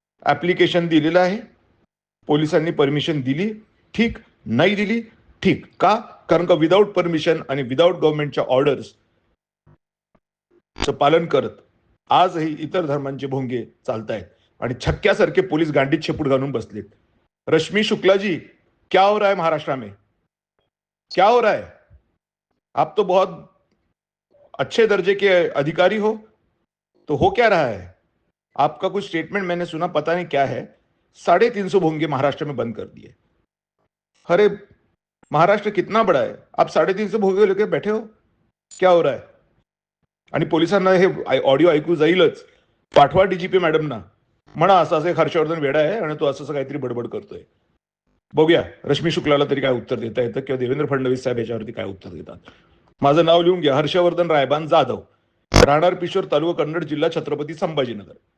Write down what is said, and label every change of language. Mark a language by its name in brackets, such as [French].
[Marathi] Application दिलेलं आहे, पोलिसांनी परमिशन दिली ठीक, नाही दिली ठीक. का? कारण का विदाऊट परमिशन आणि विदाऊट गव्हर्नमेंटच्या ऑर्डर्स पालन करत आजही इतर धर्मांचे भोंगे चालतायत आणि छक्क्यासारखे पोलीस गांडीत शेपूट घालून बसलेत. [Hindi] रश्मी शुक्ला जी, क्या हो रहा है महाराष्ट्र में? क्या हो रहा है? आप तो बहुत अच्छे दर्जे के अधिकारी हो, तो हो क्या रहा है? आपका कुछ स्टेटमेंट मैंने सुना, पता नहीं क्या है, 350 भोंगे महाराष्ट्र में बंद कर दिए. अरे महाराष्ट्र कितना बड़ा है, आप 350 भोंगे लेके बैठे हो, क्या हो रहा है? [Marathi] आणि पोलिसांना हे ऑडिओ ऐकू जाईलच. पाठवा डीजीपी मॅडमना, म्हणा असं असं हर्षवर्धन वेडा आहे आणि तो असं काहीतरी बडबड करतोय. बघूया रश्मी शुक्लाला तरी काय उत्तर देता येतं किंवा देवेंद्र फडणवीस साहेब याच्यावरती काय उत्तर देतात. माझं नाव लिहून घ्या, हर्षवर्धन रायबान जाधव, राहणार पिशोर तालुका कन्नड, जिल्हा छत्रपती संभाजीनगर.